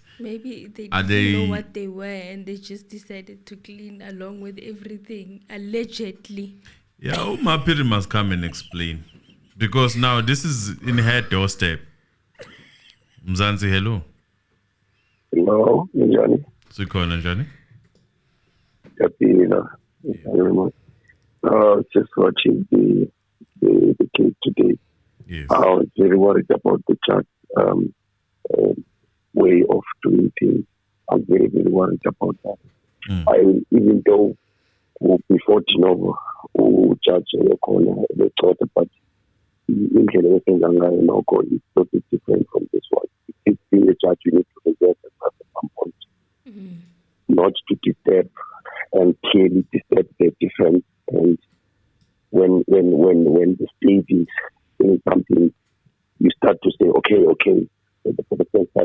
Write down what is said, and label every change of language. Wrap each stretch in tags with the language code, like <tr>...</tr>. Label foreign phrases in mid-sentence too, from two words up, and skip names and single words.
<en>Maybe they didn't know what they were and they just decided to clean along with everything, allegedly. Yeah, Mapiri must come and explain. Because now this is in her doorstep. Mzansi, hello. Hello,</en> <nd>Njani. Sikhona njani?</nd> <en>Kapila. Very much. Just watching the case today. Yes. I was very worried about the judge way of doing things. I'm very, very worried about that. Even though before Tinovo, who judge the thought about</en> <nd>indlela esenza ngayo nokho</nd> <en>is totally different from this one. If being a judge, you need to reserve at some point, not to disturb and clearly disturb the defense. And when the state is saying something, you start to say, okay, for the first time.</en>